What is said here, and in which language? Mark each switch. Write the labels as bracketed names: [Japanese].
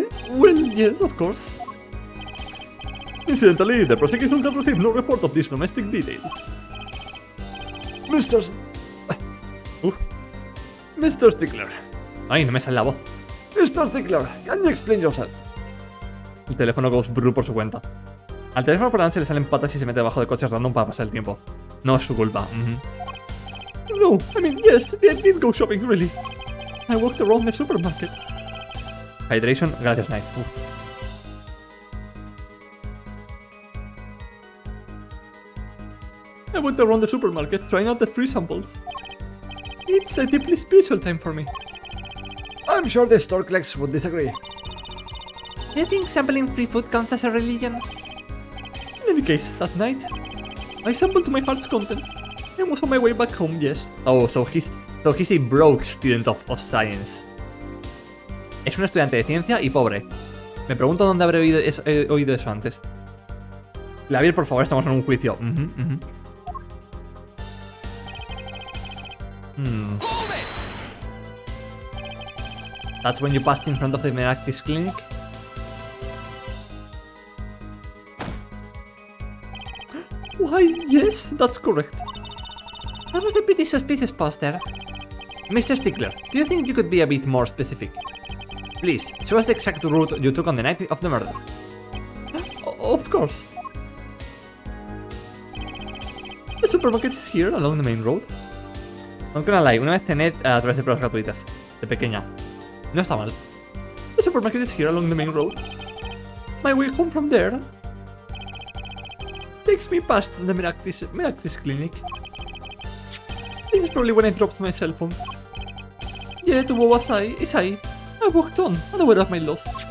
[English] Well, yes, of course. Incidentally, the prosecution has received no report of this domestic detail. Mr. Mr. Stickler. [Spanish] Ay, no me sale la voz. [English] Mr. Stickler, can you explain yourself? [Spanish] El teléfono [English] goes brew [Spanish] por su cuenta. Al teléfono por la noche le salen patas y se mete debajo de coches random para pasar el tiempo. No es su culpa. [English] No, I mean, yes, I did go shopping, really. I walked around the supermarket. Hydration, gracias, Knight. I went around the supermarket trying out the free samples. It's a deeply spiritual time for me. I'm sure the store clerks would disagree. Do you think sampling free food counts as a religion? In any case, that night, I sampled to my heart's content and was on my way back home, yes. Oh, so he's a broke student of science. [Spanish] Es un estudiante de ciencia y pobre. Me pregunto dónde habré oído eso antes. Clavier, por favor, estamos en un juicio. [English] That's when you passed in front of the Meractis clinic? Why, yes, that's correct. That was a pretty suspicious poster. Mr. Stickler, do you think you could be a bit more specific? Please, show us the exact route you took on the night of the murder. Of course. The supermarket is here, along the main road. Not gonna lie, [Spanish] una vez cené a través de pruebas gratuitas, de pequeña. No está mal. [English] The supermarket is here, along the main road. My way home from there takes me past the Meractis clinic. This is probably when I dropped my cell phone. Yet, woe as I walked on, unaware of my loss.